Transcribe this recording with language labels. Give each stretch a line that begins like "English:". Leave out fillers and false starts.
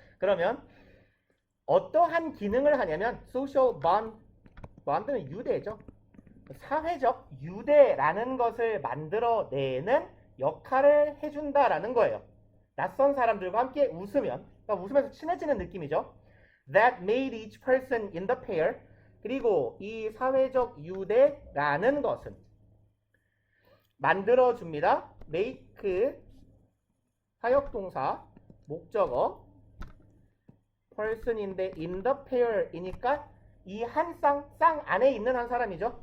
Korean: 그러면 어떠한 기능을 하냐면 social bond는 유대죠. 사회적 유대라는 것을 만들어내는 역할을 해준다라는 거예요. 낯선 사람들과 함께 웃으면, 그러니까 웃으면서 친해지는 느낌이죠.
English: That made each person in the pair.
Korean: 그리고 이 사회적 유대라는 것은 만들어줍니다. make 사역동사 목적어 person인데 in the pair이니까 이 한 쌍 안에 있는 한 사람이죠.